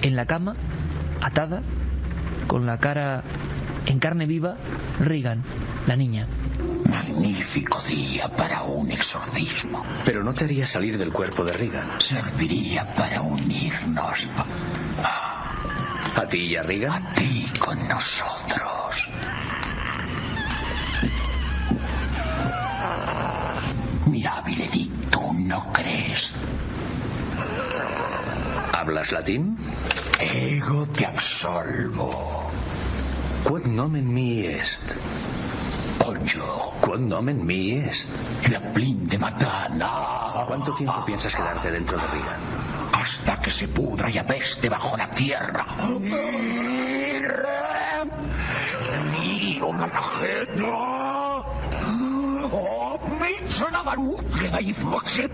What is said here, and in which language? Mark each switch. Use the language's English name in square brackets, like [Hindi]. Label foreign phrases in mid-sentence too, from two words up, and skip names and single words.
[Spanish] En la cama, atada, con la cara en carne viva, Regan, la niña. Magnífico día para un exorcismo. Pero no te haría salir del cuerpo de Regan. Serviría para unirnos. ¿A ti y a Regan? A ti con nosotros. [Latin] Mirabile dictu, [Spanish] ¿no crees? ¿Hablas latín? [Latin] Ego te absolvo. Quod nomen mi est. Oyo. Quod nomen mi est. La plin de matana. [Spanish] ¿Cuánto tiempo piensas quedarte dentro de Regan? Hasta que se pudra y apeste bajo la tierra. ¡Miro la ajena! ¡Oh, me suena Barú! ¡Le da y foxet!